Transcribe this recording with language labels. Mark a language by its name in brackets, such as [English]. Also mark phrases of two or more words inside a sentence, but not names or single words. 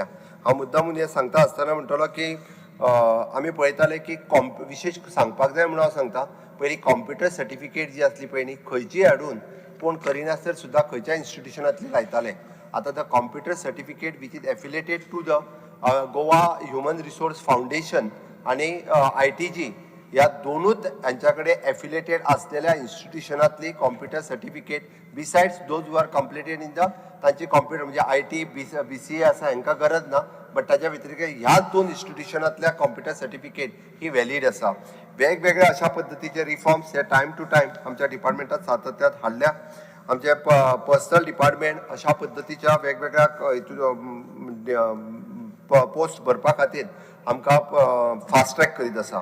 [Konkani] हांव मुद्दामून हे सांगता आसतना म्हणटलो की आमी पळयताले की विशेष सांगपाक जाय म्हणून हांव सांगता, पयलीं [English] computer certificate [Konkani] जी आसली पळय न्ही खंयचीय हाडून कोण करिनासर सुद्दां खंयच्या इन्स्टिट्युशनांतली लायताले. आतां [English] the computer certificate which is affiliated to the Goa Human Resource Foundation [Konkani] आणि ITG या दोनूच [Marathi] यांच्याकडे एफिलेटेड असलेल्या [Konkani] इन्स्टिट्युशनातली [English] computer certificate besides those were completed in the [Konkani] तांची कॉम्प्युटर म्हणजे IT BCA आसा हांकां गरज ना, बट ताच्या व्यतिरिक्त ह्या दोन इन्स्टिट्युशनातल्या [English] computer certificate [Konkani] ही व्हॅलीड आसा. वेगवेगळ्या अशा पद्दतीचे रिफॉर्म्स हे [English] time to time [Konkani] आमच्या डिपार्टमेंटात सातत्यात हाडल्या. आमचे [English] personal department [Konkani] अशा पद्दतीच्या वेगवेगळ्या पोस्ट भरपा खातीर आमकां [English] fast track [Konkani] करीत आसा.